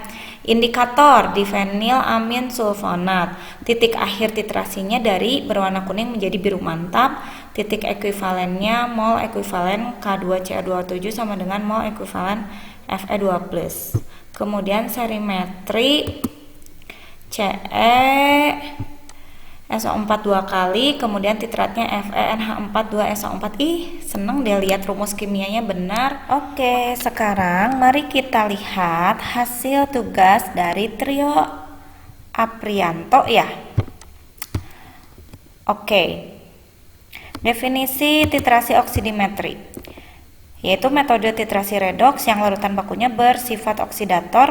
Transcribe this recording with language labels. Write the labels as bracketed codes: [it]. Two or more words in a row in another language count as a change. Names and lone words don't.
[id] Indikator difenilamin sulfonat, titik akhir titrasinya dari berwarna kuning menjadi biru mantap. Titik ekuivalennya mol ekuivalen K2Cl2O7 sama dengan mol ekuivalen Fe2+. Kemudian serimetri Ce SO4 2 kali, kemudian titratnya FeNH4 2SO4. Ih, seneng deh lihat rumus kimianya benar. Oke, sekarang mari kita lihat hasil tugas dari trio Aprianto ya. Oke. Definisi titrasi oksidimetri, yaitu metode titrasi redoks yang larutan bakunya bersifat oksidator.